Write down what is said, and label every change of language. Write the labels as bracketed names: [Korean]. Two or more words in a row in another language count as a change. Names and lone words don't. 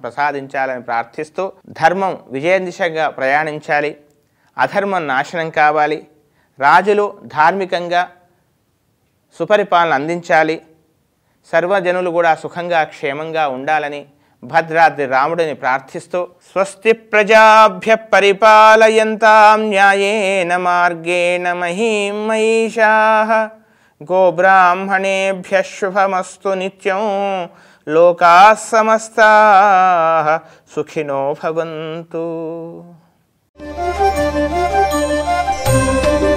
[Telugu] ప్రసాదించాలని ప్రార్థిస్తూ, ధర్మం విజయ దిశగా ప్రయాణించాలి, అధర్మం నాశనం కావాలి, రాజులు ధార్మికంగా సుపరిపాలన అందించాలి, సర్వజనులు కూడా సుఖంగా క్షేమంగా ఉండాలని భద్రాద్రి రాముడిని ప్రార్థిస్తూ, [Sanskrit] స్వస్తి ప్రజాభ్య పరిపాలయంతాం న్యాయేన మార్గేణ మహీం మహిషాః గోబ్రాహ్మణేభ్యః శుభమస్తు నిత్యం లోకాః సమస్తాః సుఖినో భవంతు.